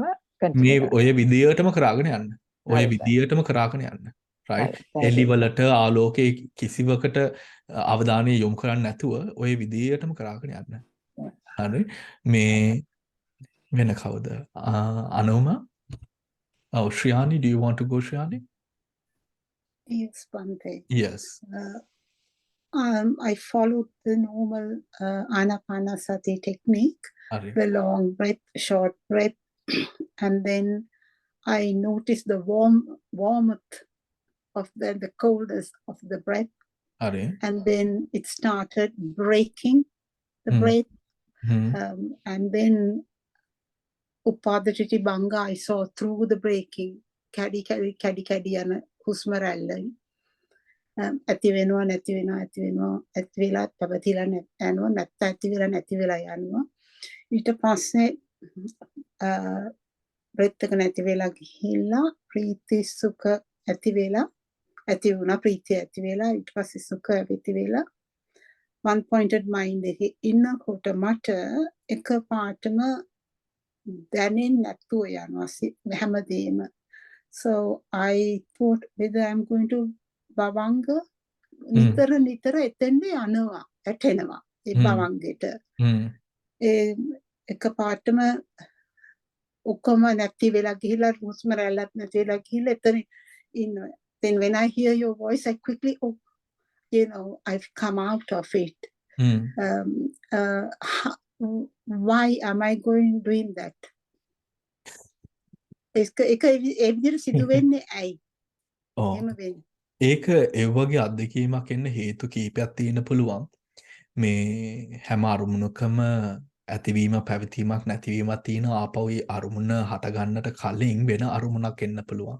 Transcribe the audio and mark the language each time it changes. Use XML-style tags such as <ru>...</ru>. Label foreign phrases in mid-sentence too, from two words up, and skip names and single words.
<si>ඔය විදියටම කරාගෙන යන්න. ඔය විදියටම කරාගෙන යන්න. right? එළිවලට ආලෝකයේ කිසිවකට අවධානය යොමු කරන්නේ නැතුව ඔය විදියටම කරාගෙන යන්න. හරි. මේ වෙන කවුද? අනෝම?</si> <en>Oh, Shriyani, do you want to go, Shriyani? Yes, Bhante. Yes. I followed the normal Anapanasati technique, the long breath, short breath, and then I noticed the warmth of the coldness of the breath, and then it started breaking the breath, and then Upadachiti Banga I saw through the breaking,</en> <si>කැඩී යන හුස්ම රැල්ල. ඇති වෙනවා නැති වෙලා පැවතිලා යනවා නැත්නම් ඇති වෙලා නැති වෙලා යනවා. ඊට පස්සේ බ්‍රෙත් එක නැති වෙලා ගිහිල්ලා ප්‍රීති සුඛ ඇති වෙලා ඇති වුණා ප්‍රීතිය ඇති වෙලා ඊට පස්සේ සුඛ ඇති වෙලා</si> <en>one pointed mind</en> <si>එකේ ඉන්නකොට මට එක පාටම දැනෙන්නේ නැතුව යනවා හැමදේම.</si> <en>So I thought whether I'm going to</en> <si>බවංග නිතර එතෙන්ද යනවා ඇටෙනවා ඒ බවංගෙට එක පාටම ඔක්කොම නැති වෙලා ගිහිලා හුස්ම රැල්ලක් නැති වෙලා ගිහිල්ලා එතන ඉන්නවා.</si> <en>Then when I hear your voice I quickly I've come out of it. Why am I doing that?</en> <si>ඒක ඒ විදිහට සිදු වෙන්නේ ඇයි? එහෙම වෙන්නේ. ඒක ඒ වගේ අත්දැකීමක් එන්න හේතු කීපයක් තියෙන්න පුළුවන්. මේ හැම අරමුණකම ඇතිවීම පැවතීමක් නැතිවීමක් තියෙන ආපහු ඒ අරමුණ හට ගන්නට කලින් වෙන අරමුණක් එන්න පුළුවන්.</si>